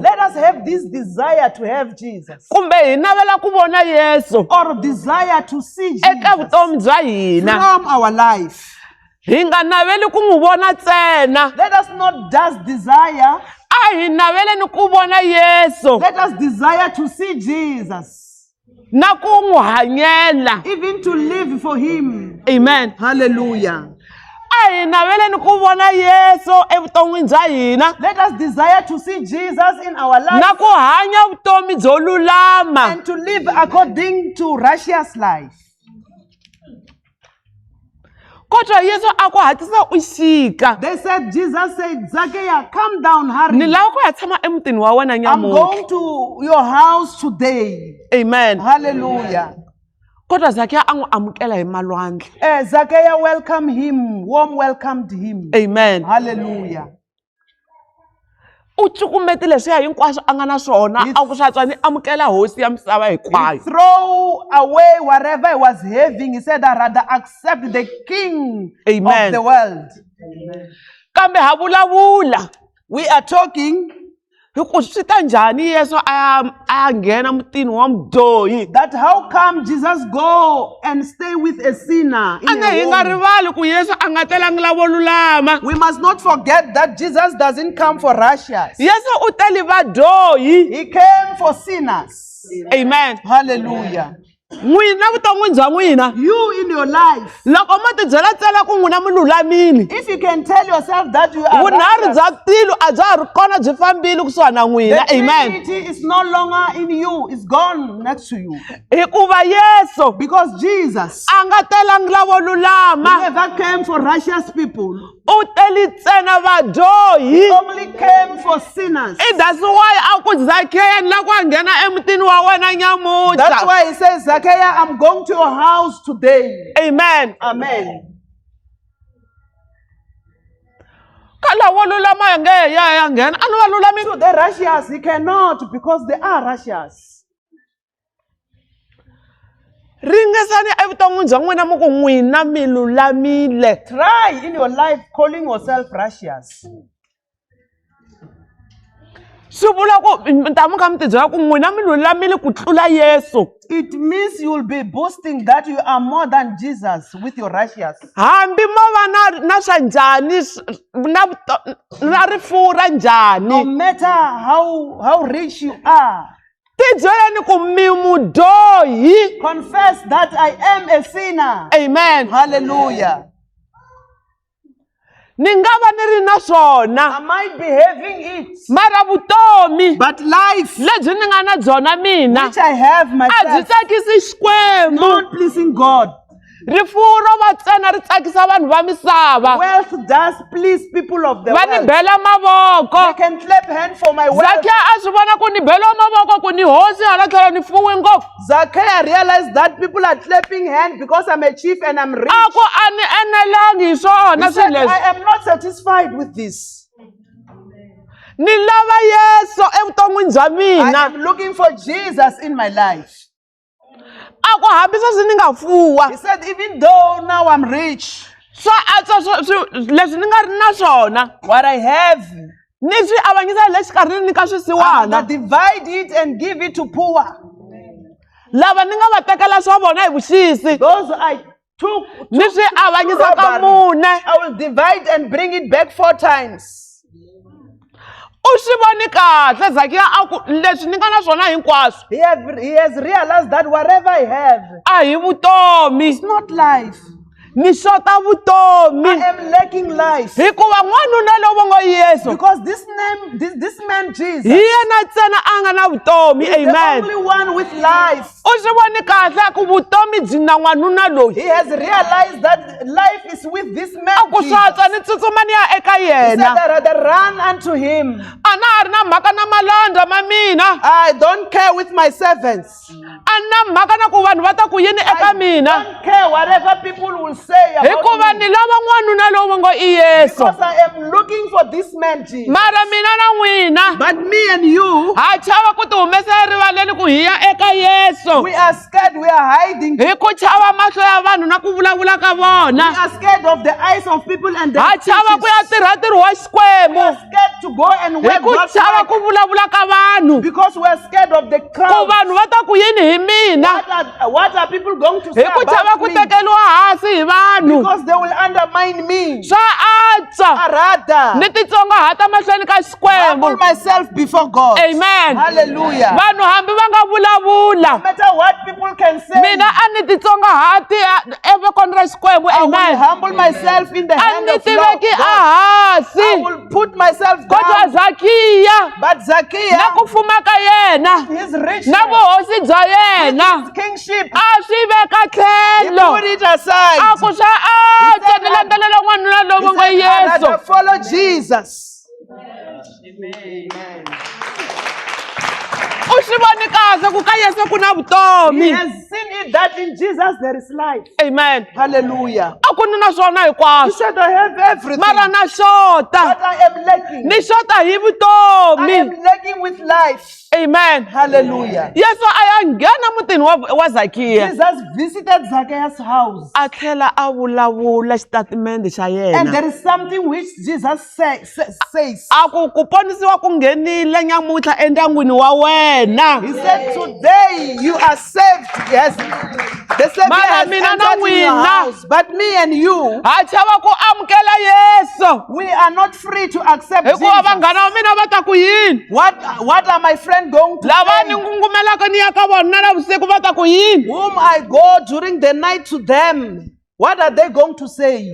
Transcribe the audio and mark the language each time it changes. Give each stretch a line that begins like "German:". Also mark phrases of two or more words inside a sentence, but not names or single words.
English: let us have this desire to have Jesus.
Tsonga: Kumbe hi navela ku vona Yesu
English: Or desire to see
Tsonga: eka Jesus vutomi bya hina.
English: from our life.
Tsonga: Hi nga naveli ku n'wi vona ntsena.
English: Let us not just desire,
Tsonga: A hi naveleni ku vona Yesu
English: let us desire to see Jesus.
Tsonga: na ku n'wi hanyela.
English: Even to live for Him. Amen. Hallelujah.
Tsonga: A hi naveleni ku vona Yesu evuton'wini bya hina
English: Let us desire to see Jesus in our
Tsonga: na
English: life
Tsonga: ku hanya vutomi byo lulama.
English: and to live according to righteous life.
Tsonga: Kodwa Yesu a ku hatlisa u xika.
English: They said, Jesus said, Zacchaeus, come down, hurry.
Tsonga: Ni lava ku ya tshama emutini wa wena
English: I'm
Tsonga: nyamutlha.
English: going to your house today. Amen. Hallelujah.
Tsonga: Kodwa Zakhiya a n'wi amukela hi malwandle.
English: Zacchaeus welcomed him, warm welcomed him. Amen. Hallelujah.
Tsonga: U cukumete leswiya hinkwaswo a nga na swona a ku swa twa ni amukela hosi ya misava
English: He
Tsonga: hinkwayo.
English: threw away whatever he was having. He said, I'd rather accept the king Amen. of the world.
Tsonga: Kambe ha vulavula
English: We are talking
Tsonga: hi ku swi ta njhani Yesu a ya nghena mutini wa mudyohi.
English: that how come Jesus go and stay with a sinner in
Tsonga: A ne hi a nga
English: home?
Tsonga: rivali ku Yesu a nga telangi lavo lulama.
English: We must not forget that Jesus doesn't come for righteous.
Tsonga: Yesu u tele vadyohi.
English: He came for sinners. Amen. Hallelujah.
Tsonga: N'wina vuton'wini bya n'wina
English: You in your life,
Tsonga: loko mo tibyela ntsena ku n'wina mi lulamile,
English: if you can tell yourself that you are
Tsonga: vunharhu
English: righteous,
Tsonga: bya tilo a bya ha ri kona byi fambile kusuhana na
English: the
Tsonga: n'wina. Amen.
English: Trinity is no longer in you, it's gone next to you.
Tsonga: Hikuva Yesu
English: Because Jesus
Tsonga: a nga telangi lavo lulama,
English: never came for righteous people.
Tsonga: u tele ntsena vadyohi.
English: He only came for sinners. That's why
Tsonga: a ku Zakhiya ni lava ku ya nghena emutini wa wena nyamutlha.
English: That's why he says, Zacchaeus, I'm going to your house today. Amen. Amen.
Tsonga: Ka lavo lulama hi nge ya nghena a ni va lulami.
English: To the righteous, he cannot because they are righteous.
Tsonga: Ringesani evuton'wini bya n'wina mi ku n'wina mi lulamile.
English: Try in your life calling yourself righteous.
Tsonga: swi vula ku mi ta mi kha mi tibyela ku n'wina mi lulamile ku tlula Yesu.
English: It means you will be boasting that you are more than Jesus with your righteous.
Tsonga: Hambi mo va na swa njhani na rifuwo ra njhani.
English: No matter how rich you are,
Tsonga: tibyeleni ku mi mudyohi.
English: confess that I am a sinner. Amen. Hallelujah.
Tsonga: Ni nga va ni ri na swona.
English: I might be having it,
Tsonga: Mara vutomi
English: but life
Tsonga: lebyi ni nga na byona mina
English: which I have
Tsonga: a byi
English: myself,
Tsonga: tsakisi Xikwembu.
English: not pleasing God.
Tsonga: Rifuwo ro va ntsena ri tsakisa vanhu va misava.
English: Wealth does please people of the
Tsonga: Va ni
English: world.
Tsonga: bela
English: They
Tsonga: mavoko.
English: can clap hands for my wealth.
Tsonga: Zakiya a swi vona ku ni beliwa mavoko ku ni hosi hala tlhelo ni fuwe ngopfu.
English: Zacchaeus realized that people are clapping hands because I'm a chief and I'm rich.
Tsonga: A ku a ni enelangi hi swona
English: He said,
Tsonga: swilo leswi.
English: I am not satisfied with this.
Tsonga: Ni lava Yesu evuton'wini bya
English: I
Tsonga: mina.
English: am looking for Jesus in my life.
Tsonga: A ku hambi sweswi ni nga fuwa.
English: He said, even though now I'm rich,
Tsonga: Swa antswa leswi ni nga ri na swona.
English: what I have,
Tsonga: Ni swi avanyisa le xikarhi ni ka
English: I
Tsonga: swisiwana.
English: divide it and give it to poor.
Tsonga: Lava ni nga va tekela swa vona hi vuxisi.
English: Those I took
Tsonga: Ni swi avanyisa ka
English: robbery,
Tsonga: mune.
English: I will divide and bring it back 4 times.
Tsonga: U swi voni kahle Zakiya a ku leswi ni nga na swona hinkwaswo.
English: He has realized that whatever I have,
Tsonga: A hi vutomi.
English: it's not life.
Tsonga: Ni xota vutomi.
English: I am lacking life.
Tsonga: Hikuva n'wanuna lowu ngo Yesu.
English: Because this man Jesus
Tsonga: Hi yena ntsena a nga na vutomi.
English: is the Amen. only one with life.
Tsonga: U swi voni kahle ku vutomi byi na n'wanuna loyi.
English: He has realized that life is with this man
Tsonga: A ku Jesus. swatswa ni tsutsuma ni ya eka
English: He said,
Tsonga: yena.
English: I rather run unto him.
Tsonga: A na ha ri na mhaka na malandza ma mina.
English: I don't care with my servants.
Tsonga: A na mhaka na ku vanhu va ta ku yini eka
English: I
Tsonga: mina.
English: don't care whatever people will say about
Tsonga: Hikuva
English: me.
Tsonga: ni lava n'wanuna lowu ngo i Yesu.
English: Because I am looking for this man Jesus.
Tsonga: Mara mina na n'wina
English: But me and you,
Tsonga: ha chava ku ti humesa erivaleni ku hi ya eka Yesu.
English: we are scared, we are hiding. We
Tsonga: Hi ku chava mahlo ya vanhu na ku vulavula ka vona.
English: are scared of the eyes of people and the
Tsonga: Ha chava ku ya tirha ntirho wa
English: We
Tsonga: Xikwembu.
English: are scared to go and
Tsonga: Hi
English: work
Tsonga: ku
English: God's
Tsonga: chava
English: work
Tsonga: ku vulavula ka vanhu.
English: because we are scared of the
Tsonga: Ku
English: crowd.
Tsonga: vanhu va ta ku yini hi mina.
English: What are people going to say
Tsonga: Hi ku chava
English: about
Tsonga: ku
English: me?
Tsonga: tekeliwa hansi hi vanhu.
English: Because they will undermine me.
Tsonga: Swa antswa
English: I rather
Tsonga: ni titsongahata mahlweni ka
English: humble
Tsonga: Xikwembu.
English: myself before God. Amen. Hallelujah.
Tsonga: Vanhu hambi va nga vulavula.
English: No matter what people can say,
Tsonga: Mina a ni titsongahati evokweni ra Xikwembu.
English: I will Amen. humble myself in the
Tsonga: A
English: hand
Tsonga: ni
English: of
Tsonga: tiveki
English: God. I
Tsonga: ehansi.
English: will put myself
Tsonga: Kodwa
English: down. Zakiya But
Tsonga: na Zacchaeus, ku fuma ka yena
English: his richness,
Tsonga: na vuhosi bya yena
English: his kingship,
Tsonga: a swi veka
English: he
Tsonga: tlhelo.
English: put it aside.
Tsonga: A ku swa antswa ni landzelela n'wanuna
English: He
Tsonga: lowu ngo
English: said, I rather Yesu. follow Jesus.
Tsonga: U swi voni kahle ku ka Yesu ku na
English: He
Tsonga: vutomi.
English: has seen it that in Jesus there is life. Amen. Hallelujah.
Tsonga: A ku ni na swona
English: He
Tsonga: hinkwaswo.
English: said, I have everything,
Tsonga: Mara
English: but
Tsonga: na xota.
English: I am lacking.
Tsonga: Ni xota hi
English: I
Tsonga: vutomi.
English: am lacking with life. Amen. Hallelujah.
Tsonga: Yesu a ya nghena mutini wa Zakiya.
English: Jesus visited Zacchaeus' house.
Tsonga: A tlhela a vulavula xitatimende xa
English: And
Tsonga: yena.
English: there is something which Jesus says.
Tsonga: A ku ponisiwa ku nghenile nyamutlha endyangwini wa wena.
English: He said, today you are saved. Yes. The Savior
Tsonga: Mara
English: has
Tsonga: mina na
English: entered in your
Tsonga: n'wina.
English: house. But me and you,
Tsonga: Ha chava ku amukela Yesu.
English: we are not free to accept
Tsonga: Hikuva Jesus. vanghana va mina va ta ku yini?
English: What are my friends going to
Tsonga: Lava ni
English: say?
Tsonga: ngungumelaka ni ya ka vona na navusiku va ta ku yini?
English: Whom I go during the night to them, what are they going to say?